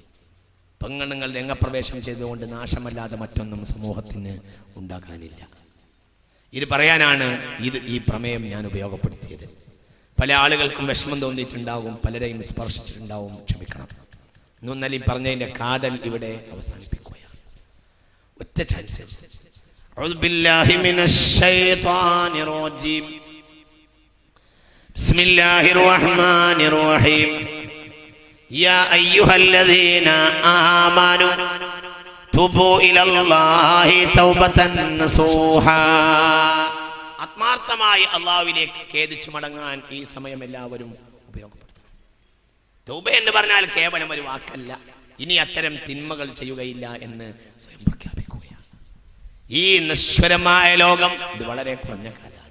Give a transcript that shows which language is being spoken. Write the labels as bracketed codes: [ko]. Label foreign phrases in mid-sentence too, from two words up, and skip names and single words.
[ml] പെണ്ണുങ്ങൾ രംഗപ്രവേശം ചെയ്തുകൊണ്ട് നാശമല്ലാതെ മറ്റൊന്നും സമൂഹത്തിന് ഉണ്ടാകാനില്ല. ഇത് പറയാനാണ് ഈ പ്രമേയം ഞാൻ ഉപയോഗപ്പെടുത്തിയത്. പല ആളുകൾക്കും വിഷമം തോന്നിയിട്ടുണ്ടാകും, പലരെയും സ്പർശിച്ചിട്ടുണ്ടാവും. ക്ഷമിക്കണം. ഇന്നലെ പറഞ്ഞതിന്റെ കാതൽ ഇവിടെ അവസാനിപ്പിക്കുകയാണ്. ഒറ്റ ചാൻസ്. [ar] أعوذ بالله من الشيطان الرجيم. بسم الله الرحمن الرحيم. يا أيها الذين آمنوا توبوا إلى الله توبة نصوحا. [ml] ആത്മാർത്ഥമായി അല്ലാഹുവിലേക്ക് ഖേദിച്ചു മടങ്ങാൻ ഈ സമയം എല്ലാവരും ഉപയോഗപ്പെടുത്തണം. തൗബ എന്ന് പറഞ്ഞാൽ കേവലം ഒരു വാക്കല്ല. ഇനി അത്തരം തിന്മകൾ ചെയ്യുകയില്ല എന്ന് സ്വയം പ്രഖ്യാപിക്കുകയാണ്. ഈ നശ്വരമായ ലോകം ഇത് വളരെ കുറഞ്ഞ കാലമാണ്.